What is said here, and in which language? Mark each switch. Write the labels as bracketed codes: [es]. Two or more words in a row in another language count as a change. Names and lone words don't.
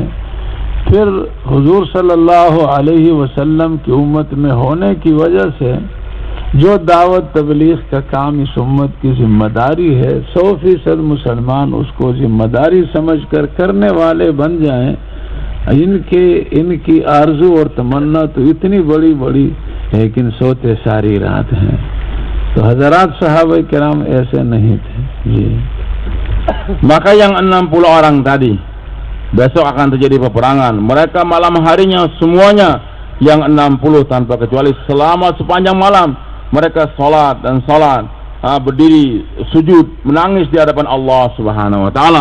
[hi] फिर हुजूर [ar] صلى الله عليه وسلم [hi] की उम्मत में होने की वजह से जो दावत तबलीग का काम इस उम्मत की जिम्मेदारी है, 100% मुसलमान उसको जिम्मेदारी समझकर करने वाले बन जाएं। इनकी आरजू और तमन्ना तो इतनी बड़ी लेकिन सोते सारी रात हैं। तो हजरात sahabat kiram ऐसे नहीं थे। जी। [id] Maka yang 60 orang tadi besok akan terjadi peperangan. Mereka malam harinya semuanya yang 60 tanpa kecuali selama sepanjang malam mereka sholat, berdiri, sujud, menangis di hadapan Allah [ar] سبحانه وتعالى.